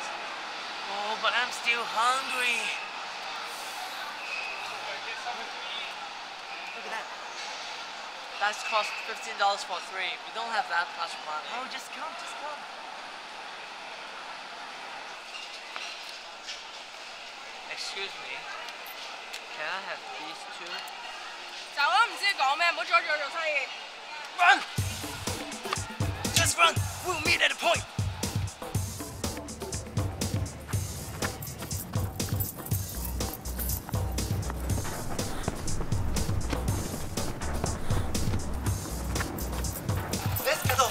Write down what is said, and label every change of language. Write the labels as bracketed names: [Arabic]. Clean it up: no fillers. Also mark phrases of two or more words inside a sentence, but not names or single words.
[English] Oh, but I'm still hungry. Look at that. That's cost $15 for 3. We don't have that much money. Oh, just come, just come. Excuse me. Can I have these two? [Cantonese] 走啦，唔知你講咩，唔好阻住我做生意。 [English] Run! Just run! We'll meet at a point! Let's go!